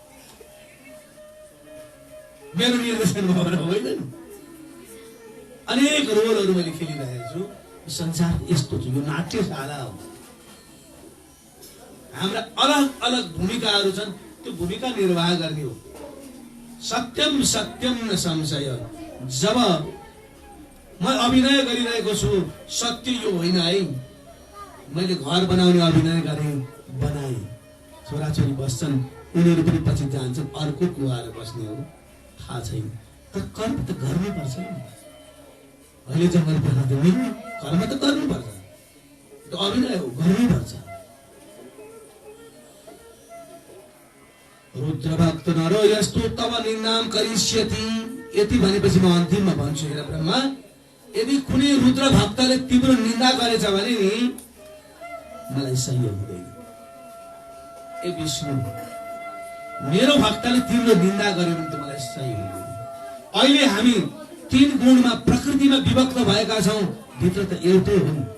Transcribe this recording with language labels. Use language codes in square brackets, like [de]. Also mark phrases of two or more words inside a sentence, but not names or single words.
[ne] मेरो निर्देशन भएर होइन। अनेक रोलहरू मैले खेलिरहेको छु। संसार यस्तो छ। यो नाट्यशाला हो। हाम्रा अलग अलग भूमिकाहरू छन्। त्यो भूमिका निर्वाह गर्ने हो। [sa] सत्यम सत्यम न संशय। [ne] जब म अभिनय गरिरहेको छु, सत्य यो होइन है। मैले घर बनाउने अभिनय गरेँ, बनाएँ। छोराछोरी बस्छन्, उनीहरू पनि पछि जान्छन्, अर्को कुवाएर बस्ने हो, थाहा छैन। तर कर्म त गर्नुपर्छ नि। अहिले जङ्गल बनाउँदैन, कर्म त गर्नुपर्छ। त्यो अभिनय हो, गर्नुपर्छ। [sa] रुद्रभक्त नरो यस्तो तव निन्दाम करिष्यति। [ne] यति भनेपछि म अन्तिममा भन्छु, हेर ब्रह्मा, यदि कुनै रुद्र भक्तले तिम्रो निन्दा गरेछ भने नि मलाई सही हुँदैन। ए विष्णु, मेरो भक्तले तिम्रो निन्दा गर्यो भने त मलाई सही हुँदैन। अहिले हामी तीन गुणमा प्रकृतिमा विभक्त भएका छौं, भित्र त एउटै हो नि।